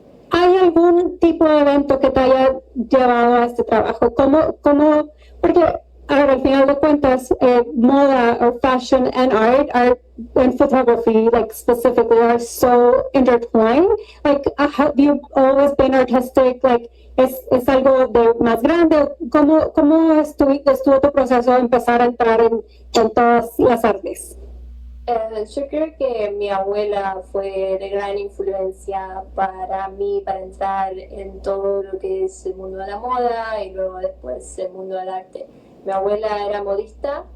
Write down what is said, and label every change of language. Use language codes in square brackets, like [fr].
[es] ¿Hay algún tipo de evento que te haya llevado a este trabajo? Porque, a ver, al final de cuentas, moda [en] or fashion and art and photography, like specifically, are so intertwined. Like, have you always been artistic? [es] Like, ¿es algo de más grande? ¿Cómo estuvo tu proceso de empezar a entrar en todas las artes? Yo creo que mi abuela fue de gran influencia para mí, para entrar en todo lo que es el mundo de la moda y luego después el mundo del arte. Mi abuela era modista